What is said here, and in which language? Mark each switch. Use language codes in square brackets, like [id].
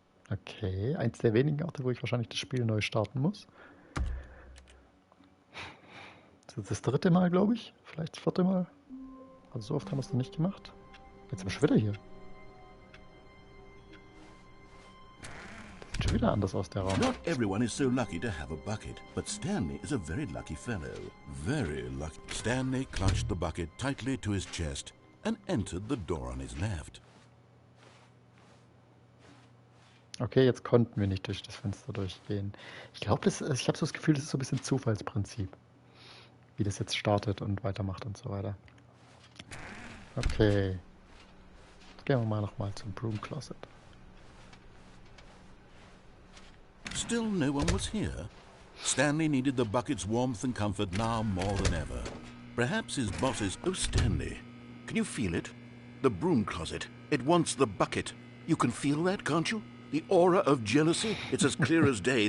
[de] Okay, eins der wenigen Orte, wo ich wahrscheinlich das Spiel neu starten muss. Das ist das dritte Mal, glaube ich. Vielleicht das vierte Mal. Also so oft haben wir es noch nicht gemacht. Jetzt sind wir schon wieder hier. Das sieht schon wieder anders aus, der Raum. [en] Not everyone is so lucky to have a bucket, but Stanley is a very lucky fellow. Very lucky. Stanley clutched the bucket tightly to his chest and entered the door on his left. [de] Okay, jetzt konnten wir nicht durch das Fenster durchgehen. Ich glaube, ich habe so das Gefühl, das ist so ein bisschen Zufallsprinzip. Wie das jetzt startet und weitermacht und so weiter. Okay. Jetzt gehen wir mal nochmal zum Broom Closet. [en] Still no one was here. Stanley needed the bucket's warmth and comfort now more than ever. Perhaps his boss is... Oh, Stanley, can you feel it? The broom closet. It wants the bucket. You can feel that, can't you? The aura of jealousy? It's as clear as day.